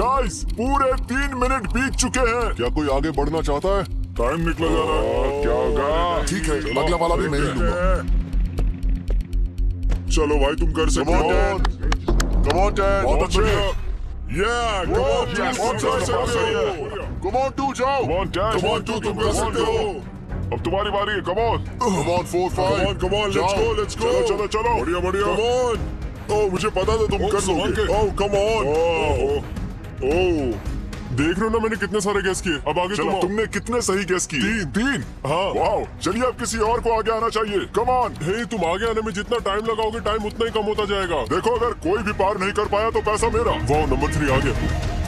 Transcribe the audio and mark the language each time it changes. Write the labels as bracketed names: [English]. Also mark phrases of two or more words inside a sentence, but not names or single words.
[Hindi] गाइस, पूरे 3 मिनट बीत चुके हैं। क्या कोई आगे बढ़ना चाहता है? टाइम निकला जा रहा है। क्या होगा? ठीक है, अगला वाला भी मैं ही लूंगा। चलो भाई, तुम कर सकते हो। [English] Come on, Dad. [Hindi] बहुत अच्छे। [English] Come on, Dad. [Hindi] बहुत सही है। [English] Come on, 2 जाओ। Come on, Dad. Come on, 2, [Hindi] तुम कर सकते हो। अब तुम्हारी बारी है। [English] Come on. Come on, 4, 5. Come on, let's go, let's go. [Hindi] चलो। बढ़िया। [English] Come on. [Hindi] Oh, मुझे पता था तुम कर लोगे। [English] Oh, come on. Oh. [Hindi] देख रहे हो ना मैंने कितने सारे गेस किए। अब आगे तुम आओ। तुमने कितने सही गेस किए? 3। हाँ। वाओ, चलिए अब किसी और को आगे आना चाहिए। [English] come on. [Hindi] हे, तुम आगे आने में जितना टाइम लगाओगे, टाइम उतना ही कम होता जाएगा। देखो, अगर कोई भी पार नहीं कर पाया तो पैसा मेरा। वाह, नंबर 3 आ गया।